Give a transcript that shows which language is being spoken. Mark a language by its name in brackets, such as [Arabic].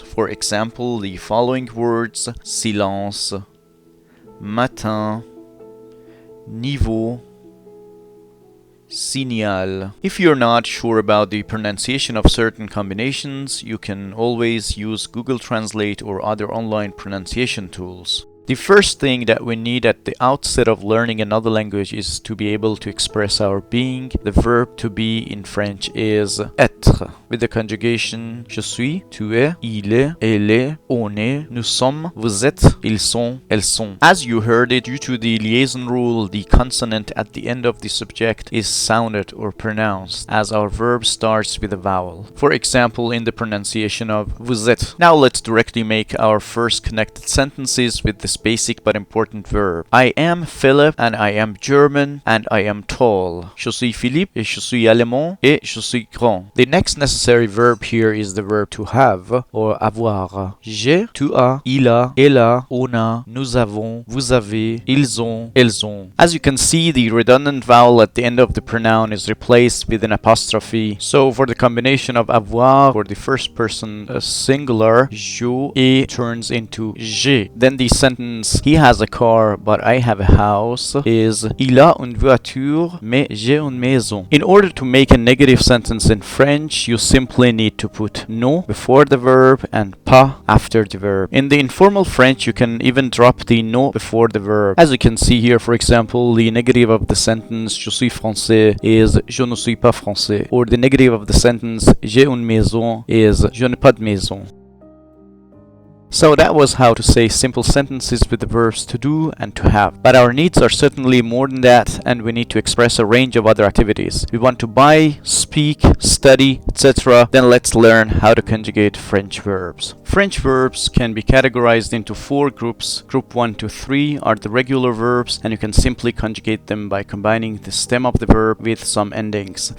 [English] For example, the following words: silence, matin, niveau, signal. If you're not sure about the pronunciation of certain combinations, you can always use Google Translate or other online pronunciation tools. The first thing that we need at the outset of learning another language is to be able to express our being. The verb to be in French is être, with the conjugation [French] je suis, tu es, il est, elle est, on est, nous sommes, vous êtes, ils sont, elles sont. [English] As you heard it, due to the liaison rule, the consonant at the end of the subject is sounded or pronounced, as our verb starts with a vowel. For example, in the pronunciation of [French] vous êtes. [English] Now let's directly make our first connected sentences with this basic but important verb. I am Philip and I am German and I am tall. [French] Je suis Philippe et je suis allemand et je suis grand. [English] The next necessary verb here is the verb to have or avoir. [French] J'ai, tu as, il a, elle a, on a, nous avons, vous avez, ils ont, elles ont. [English] As you can see, the redundant vowel at the end of the pronoun is replaced with an apostrophe. So for the combination of avoir for the first person singular, je, it turns into j'ai. Then the sentence he has a car but I have a house is [French] il a une voiture mais j'ai une maison. [English] In order to make a negative sentence in French, you simply need to put no before the verb and pas after the verb. In the informal French, you can even drop the no before the verb. As you can see here, for example, the negative of the sentence [French] je suis français [English] is [French] je ne suis pas français, [English] or the negative of the sentence [French] j'ai une maison [English] is [French] je n'ai pas de maison. [English] So that was how to say simple sentences with the verbs to do and to have. But our needs are certainly more than that, and we need to express a range of other activities. We want to buy, speak, study, etc. Then let's learn how to conjugate French verbs. French verbs can be categorized into 4 groups. Group 1 to 3 are the regular verbs, and you can simply conjugate them by combining the stem of the verb with some endings.